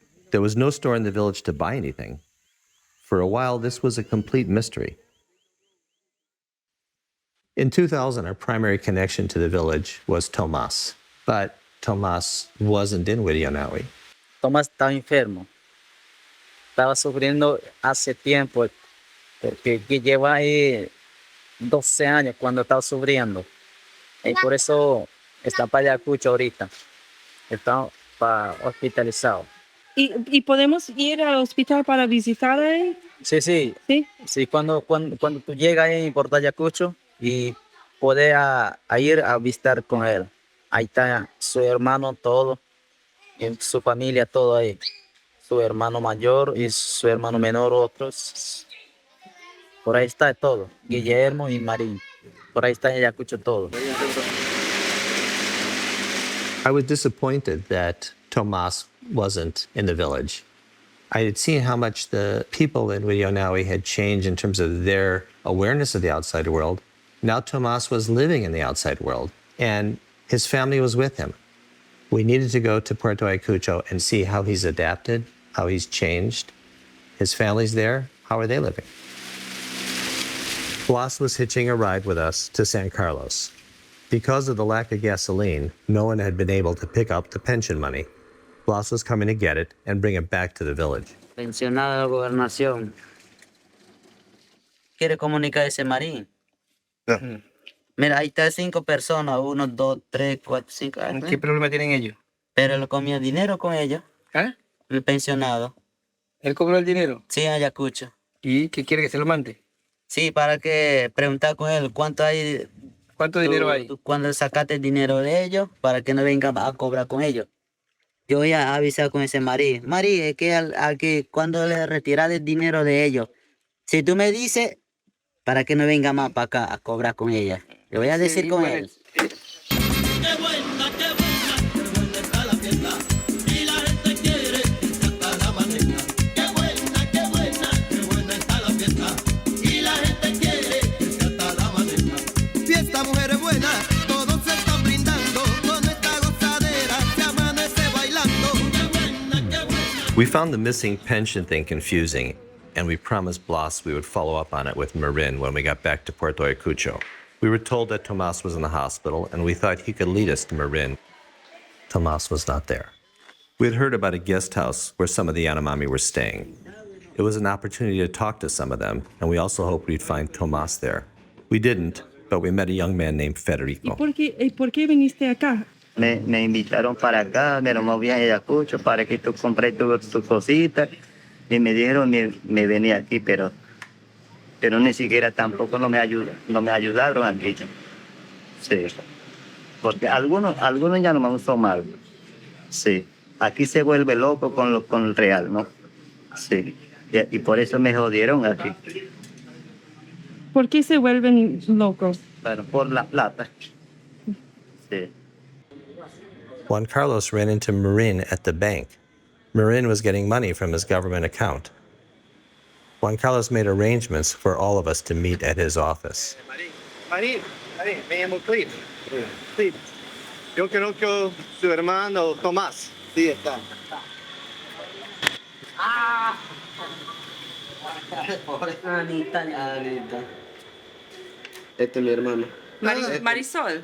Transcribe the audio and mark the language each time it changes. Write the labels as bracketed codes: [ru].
[en] There was no store in the village to buy anything. For a while, this was a complete mystery. In 2000, our primary connection to the village was Tomas, but Tomas wasn't in Widianawi. [es] Tomás estaba enfermo. Estaba sufriendo hace tiempo, porque que lleva ahí 12 años cuando estaba sufriendo. Y por eso está para Ayacucho ahorita. Está hospitalizado. ¿Y podemos ir al hospital para visitar a él? Sí, sí. Sí. Sí, cuando tú llegas ahí por Ayacucho y puedes ir a visitar con él. Ahí está su hermano, todo. y su familia, todo ahí. Su hermano mayor y su hermano menor, otros. Por ahí está todo. Guillermo y Marín. Por ahí está en Ayacucho todo. [en] I was disappointed that Tomas wasn't in the village. I had seen how much the people in Yanomami had changed in terms of their awareness of the outside world. Now Tomas was living in the outside world, and his family was with him. We needed to go to Puerto Ayacucho and see how he's adapted, how he's changed. His family's there. How are they living? Blas was hitching a ride with us to San Carlos. Because of the lack of gasoline, no one had been able to pick up the pension money. Blas was coming to get it and bring it back to the village. [es] Pensionado de la gobernación. ¿Quiere comunicar ese Marín? Mira, ahí está 5 personas, 1, 2, 3, 4, 5. ¿Qué problema tienen ellos? Pero él comió dinero con ellos, ¿Ah? el pensionado. ¿Él cobró el dinero? Sí, en Ayacucho. ¿Y qué quiere que se lo mande? Sí, para que preguntar con él cuánto hay. ¿Cuánto dinero hay? Cuando sacaste el dinero de ellos, para que no vengan a cobrar con ellos. Yo voy a avisar con ese Marí. Marí, es que cuando le retirar el dinero de ellos, si tú me dices, para que no venga más para acá a cobrar con ella. Le voy a decir con él. Fiesta, mujeres buenas, todos se están brindando, con esta gozadera se amanece bailando. [en] We found the missing pension thing confusing, and we promised Blas we would follow up on it with Marin when we got back to Puerto Ayacucho. We were told that Tomas was in the hospital, and we thought he could lead us to Marin. Tomas was not there. We had heard about a guest house where some of the Yanomami were staying. It was an opportunity to talk to some of them, and we also hoped we'd find Tomas there. We didn't, but we met a young man named Federico. [es] ¿Y por qué viniste acá? Me invitaron para acá, me lo moví a Ayacucho para que tú compres tu cosita y me dijeron me venía aquí, pero ni siquiera tampoco no me ayudaron aquí. Sí, porque algunos ya no me son mal. Sí, aquí se vuelve loco con el real, ¿no? Sí, y por eso me jodieron aquí. ¿Por qué se vuelven locos? Bueno, por la plata. Sí. Juan Carlos ran into Marin at the bank. Marin was getting money from his government account. Juan Carlos made arrangements for all of us to meet at his office. Marín, me llamo Cliff. Cliff. Yo conozco su hermano Tomás. Sí, está. Anita. Este es mi hermano. Marisol.